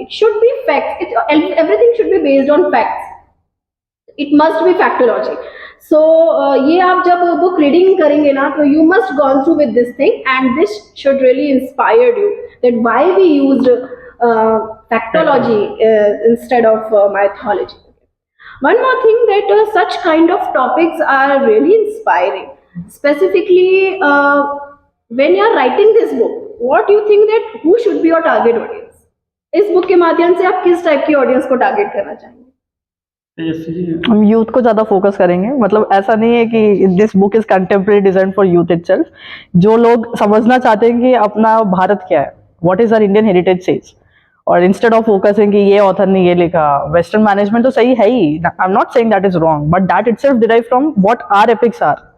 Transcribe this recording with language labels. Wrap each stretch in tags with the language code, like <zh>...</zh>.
<en>It should be facts, everything should be based on facts, it must be factology.</en> <hi>सो ये आप जब book reading करेंगे ना तो</hi> <en>You must gone through with this thing, and this should really inspired you that why we used factology instead of mythology. One more thing, that such kind of topics are really inspiring. Specifically, when you are writing this book, what do you think that who should be your target audience?</en> <hi>इस book के माध्यम से आप किस type की audience को target करना चाहेंगे? हम यूथ को ज्यादा फोकस करेंगे. मतलब ऐसा नहीं है कि</hi> <en>This book is contemporary design for youth itself.</en> <hi>जो लोग समझना चाहते हैं कि अपना भारत क्या है,</hi> <en>what is our Indian heritage says, और instead of focusing</en> <hi>कि ये ऑथर ने ये लिखा, वेस्टर्न मैनेजमेंट तो सही है ही,</hi> <en>I am not saying that is wrong, but that itself derive from what our epics are.</en>